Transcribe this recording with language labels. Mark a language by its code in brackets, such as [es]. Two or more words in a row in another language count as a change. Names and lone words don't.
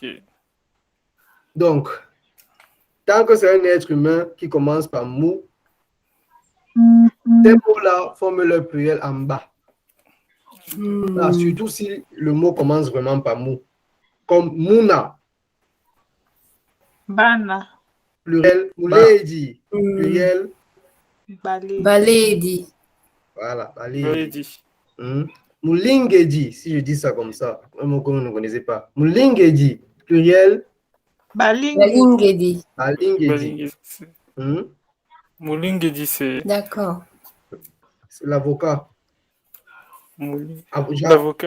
[fr] Donc, tant que c'est un être humain qui commence par mou, ces mots-là forment leur pluriel en bas. Là, surtout si le mot commence vraiment par mou. Comme Mouna. Bana. Pluriel. Mouledi. Pluriel. Baledi. Voilà, Baledi. Baledi. Moulingedi, si je dis ça comme ça, un mot que vous ne connaissez pas. Moulingedi. Pluriel. Balingedi. Balingedi. Moulingedi, c'est... D'accord. C'est l'avocat. Oui. Genre, L'avocat.